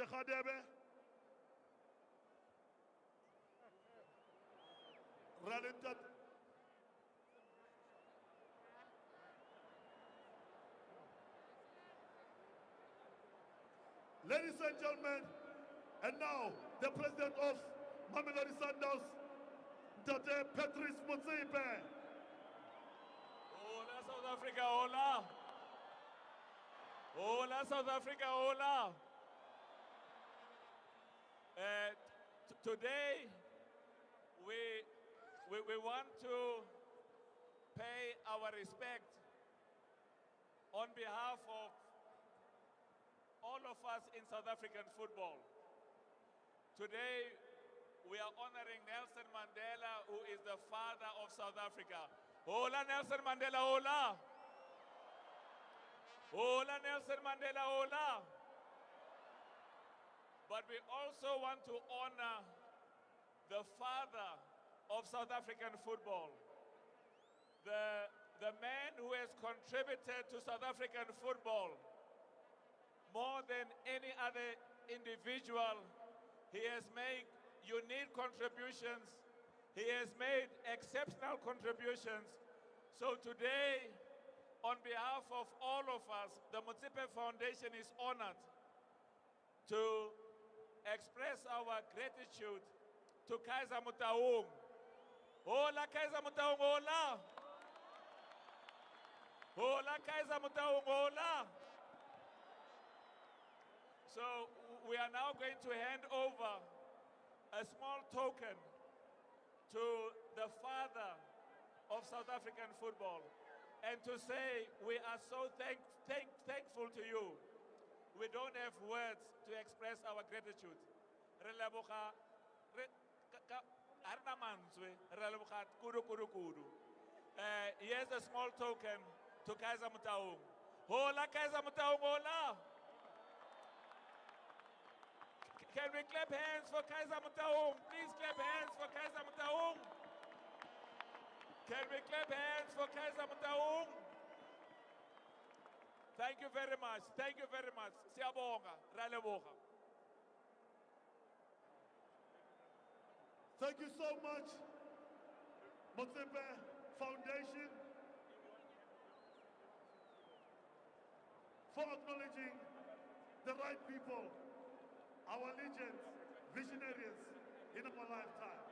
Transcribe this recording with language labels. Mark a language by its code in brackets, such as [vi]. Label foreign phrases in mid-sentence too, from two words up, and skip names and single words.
[en] Khadebe, Ralintat, ladies and gentlemen, and now the President of Mamelodi Sundowns, Dr. Patrice Motsepe. Hola South Africa, hola. Hola South Africa, hola. Today we want to pay our respect on behalf of all of us in South African football. Today, we are honoring Nelson Mandela, who is the father of South Africa. Hola Nelson Mandela, hola. Hola Nelson Mandela, hola. But we also want to honor the father of South African football. The man who has contributed to South African football more than any other individual. He has made unique contributions. He has made exceptional contributions. So today, on behalf of all of us, the Motsepe Foundation is honored to express our gratitude to Kaiser Motaung. Hola Kaiser Motaung, hola! Hola Kaiser Motaung, hola! So we are now going to hand over a small token to the father of South African football, and to say we are so thankful to you. We don't have words to express our gratitude. [tn] Re leboga ha rena mantswe, re leboga kudu. [en] Here's a small token to Kaiser Motaung. Hola Kaiser Motaung, hola! Can we clap hands for Kaiser Motaung? Please clap hands for Kaiser Motaung. Can we clap hands for Kaiser Motaung? Thank you very much. Thank you very much. [zu] Siyabonga, [tn] ra leboga. [en] Thank you so much, Motsepe Foundation, for acknowledging the right people, our legends, visionaries in our lifetime.